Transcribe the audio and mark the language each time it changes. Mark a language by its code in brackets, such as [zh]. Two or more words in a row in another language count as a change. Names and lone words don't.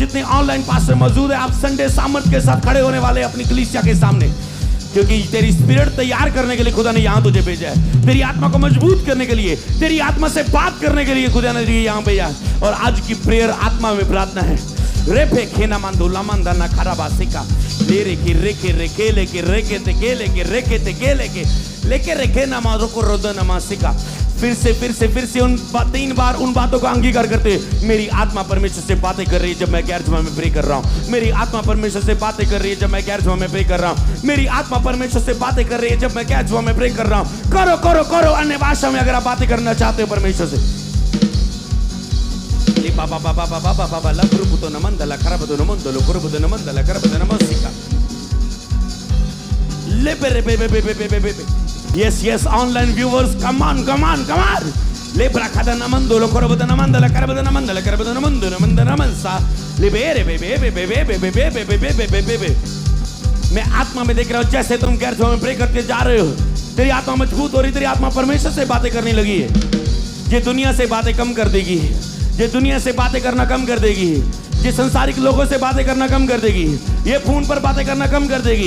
[hi] जितने [en] online pastor [hi] मौजूद है, आप संडे सामर्थ के साथ खड़े होने वाले अपनी कलीसिया के सामने, क्योंकि तेरी स्पिरिट तैयार करने के लिए खुदा ने यहां तुझे भेजा है। तेरी आत्मा को मजबूत करने के लिए, तेरी आत्मा से बात करने के लिए खुदा ने तुझे यहां भेजा। और आज की प्रेयर आत्मा में प्रार्थना है। रेफे खेना मंदुला मंदना खराबासिका ले रे की रेके रेके लेके रेके ते के लेके रेके ते के लेके रेके ना मारो को रोदना मासिका। फिर से उन 3 बार उन बातों का अंगीकार करते। मेरी आत्मा परमेश्वर से बातें कर रही है जब मैं गैर जमा में प्रे कर रहा हूँ। मेरी आत्मा परमेश्वर से बातें कर रही है जब मैं गैर जमा में प्रे कर रहा हूँ। मेरी आत्मा परमेश्वर से बातें कर रही है जब मैं गैर जमा में प्रे कर रहा हूँ। करो करो करो अन्य भाषा में अगर आप बातें करना चाहते हो परमेश्वर से। बाबा बाबा बाबा बाबा लब्रुकुतो नमंदला खरबदो नमंदलो कुरबदो नमंदला खरबदो नमस्सिका ले बे बे बे। [en] Yes, online viewers, come on. Lebra kada namando lo korabada namandala karabada namandala karabada namandu namandana namansa libere bebe। [hi] मैं आत्मा में देख रहा हूँ जैसे तुम गैर में प्रे करते जा रहे हो, तेरी आत्मा मजबूत हो रही, तेरी आत्मा परमेश्वर से बातें करने लगी है। ये दुनिया से बातें कम कर देगी, ये दुनिया से बातें करना कम कर देगी, ये संसारिक लोगों से बातें करना कम कर देगी, ये फोन पर बातें करना कम कर देगी।